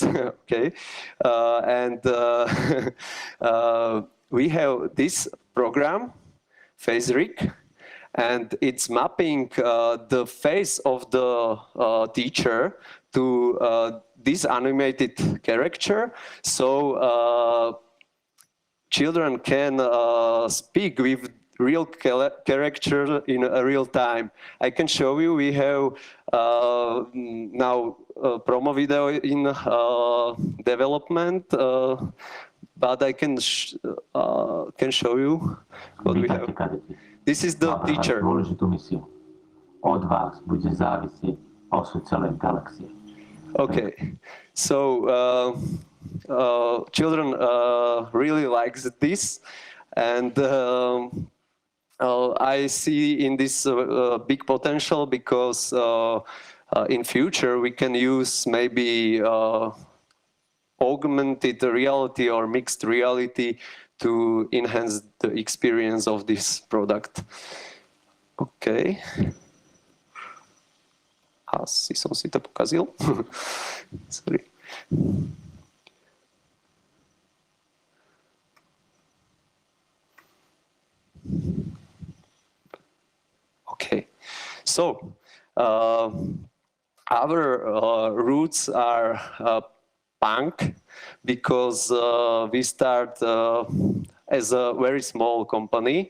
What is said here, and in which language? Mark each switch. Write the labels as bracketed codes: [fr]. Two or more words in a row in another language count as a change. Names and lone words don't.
[en] Okay, and we have this program, FaceRig, and it's mapping the face of the teacher to this animated character, so children can speak with real character in a real time. I can show you. We have now promo video in development, but I can show you what we have. This is the teacher. [sk] Od vás bude závisieť osud celej galaxie. [en] Okay, so children really likes this, and I see in this big potential, because in future we can use maybe augmented reality or mixed reality to enhance the experience of this product. [sk] Okay. Asi som si to pokazil. [en] Sorry. Okay. So, our roots are punk, because we start as a very small company.